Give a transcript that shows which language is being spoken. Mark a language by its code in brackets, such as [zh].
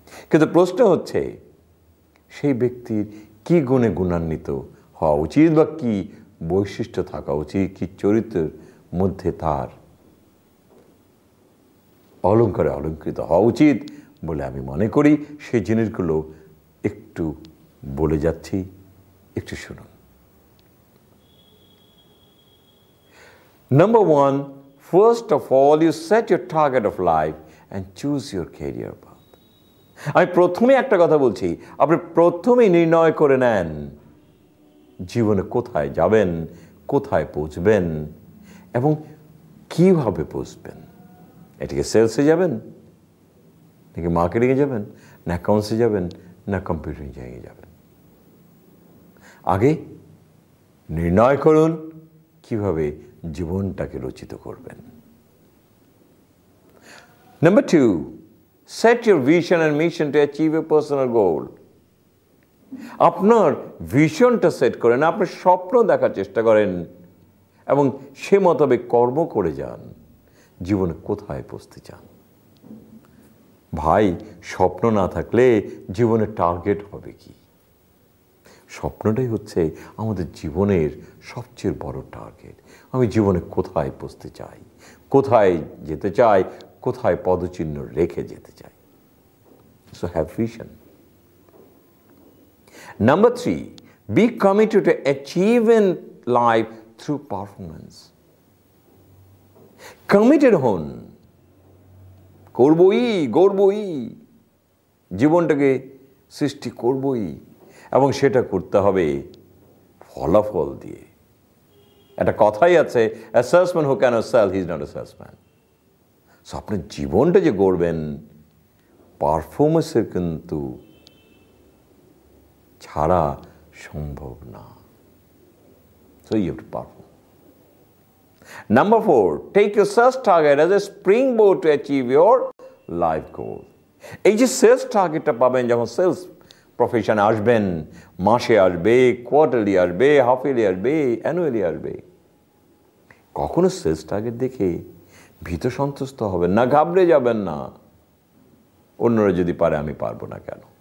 [bn] কিন্তু প্রশ্ন হচ্ছে, সেই ব্যক্তির কি গুণে গুণান্বিত হওয়া উচিত, বা কি বৈশিষ্ট্য থাকা উচিত, কি চরিত্রের মধ্যে তার অলঙ্কারে অলঙ্কৃত হওয়া উচিত বলে আমি মনে করি। সেই জিনিসগুলো একটু বলে যাচ্ছি, একটু শুনুন। [en] Number one, first of all, you set your target of life and choose your career path. [bn] আমি প্রথমে একটা কথা বলছি, আপনি প্রথমেই নির্ণয় করে নেন জীবনে কোথায় যাবেন, কোথায় পৌঁছবেন এবং কিভাবে পৌঁছবেন। এটাকে সেলসে যাবেন, নাকি মার্কেটিংয়ে যাবেন, না অ্যাকাউন্টসে যাবেন, না কম্পিউটার ইঞ্জিনিয়ারিংয়ে যাবেন। আগে নির্ণয় করুন কিভাবে জীবনটাকে রচিত করবেন। [en] Number two, set your vision and mission to achieve a personal goal. [bn] আপনার ভিশনটা সেট করেন, আপনার স্বপ্ন দেখার চেষ্টা করেন এবং সে মোতাবেক কর্ম করে যান জীবনে কোথায় পৌঁছতে চান। ভাই, স্বপ্ন না থাকলে জীবনের টার্গেট হবে কি? স্বপ্নটাই হচ্ছে আমাদের জীবনের সবচেয়ে বড় টার্গেট। আমি জীবনে কোথায় পৌঁছতে চাই, কোথায় যেতে চাই, কোথায় পদচিহ্ন রেখে যেতে চাই। [en] So have vision. Number three, be committed to achieve in life through performance. [bn] Committed হন, করবই, জীবনটাকে সৃষ্টি করবই, এবং সেটা করতে হবে ফলাফল দিয়ে। একটা কথাই আছে, [en] a salesman who cannot sell, he is not a salesman. [bn] So আপনার জীবনটা যে গড়বেন পারফরমেন্সের কিন্তু ছাড়া সম্ভব না। [en] So you have to perform. Number four, take your sales target as a springboard to achieve your life goal. [bn] এই যে সেলস টার্গেটটা পাবেন যখন সেলস প্রফেশনে আসবেন, মাসে আসবে, কোয়ার্টারলি আসবে, হাফ ইয়ারলি আসবে, অ্যানুয়ালি আসবে, কখনো সেলস টার্গেট দেখে ভীত সন্তুষ্ট হবেন না, ঘাবড়ে যাবেন না অন্যরা যদি পারে আমি পারবো না কেন।